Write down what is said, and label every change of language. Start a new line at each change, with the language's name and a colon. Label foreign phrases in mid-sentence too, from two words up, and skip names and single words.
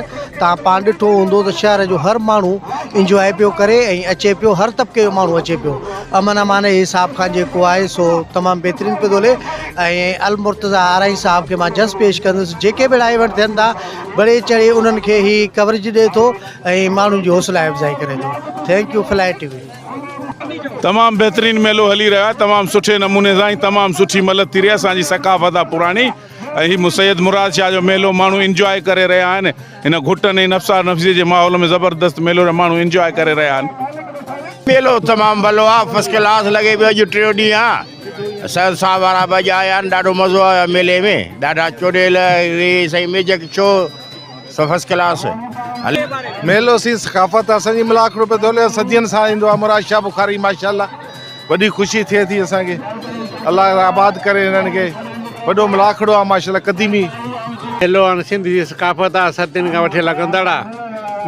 Sindhi: तव्हां पाण ॾिठो हूंदो त शहर जो हर माण्हू इंजॉय पियो करे ऐं अचे पियो, हर तबिके जो माण्हू अचे पियो। अमन अमान जे हिसाब खां जेको आहे सो तमामु बहितरीनु पियो थो हले ऐं अल मुर्तज़ा आराई साहिब खे मां जस्ट पेश कंदुसि। जेके बि इवेंट थियनि था बढ़े चढ़े उन्हनि खे ही कवरेज ॾिए थो ऐं माण्हुनि जी हौसला अफ़ज़ाई करे थो।
English: Thank you Fly TV.
Sindhi: तमामु बहितरीनु मेलो हली रहियो आहे, तमामु सुठे नमूने सां तमामु सुठी मदद थी रही आहे। असांजी सकाफ़त आहे पुराणी ऐं हीउ सैयद मुराद शाह जो मेलो माण्हू इंजॉय करे रहिया आहिनि। हिन घुटनि ऐं नफ़्सा नफ़्सी जे माहौल में ज़बरदस्त मेलो माण्हू इंजॉय करे रहिया आहिनि। मेलो तमामु भलो आहे,
English: first class
Sindhi: लॻे पियो। अॼु 3 ॾींहं आहे, सैद साहब वारा बि आया आहिनि, ॾाढो मज़ो आयो मेले में, ॾाढा चोॾियल साईं
English: music show first class
Sindhi: हले। मेलो सी सकाफ़त असांजी मलाखड़ो पे थो हले, सदियनि सां ईंदो आहे मुराद शाह बुखारी माशाअल्लाह। वॾी ख़ुशी थिए थी असांखे, अल्लाह आबाद करे हिननि खे। वॾो मलाखड़ो आहे माशाअल्लाह क़दीमी मेलो आहे, सिंधी जी सकाफ़त आहे, सदियुनि खां वठी लॻंदड़ आहे।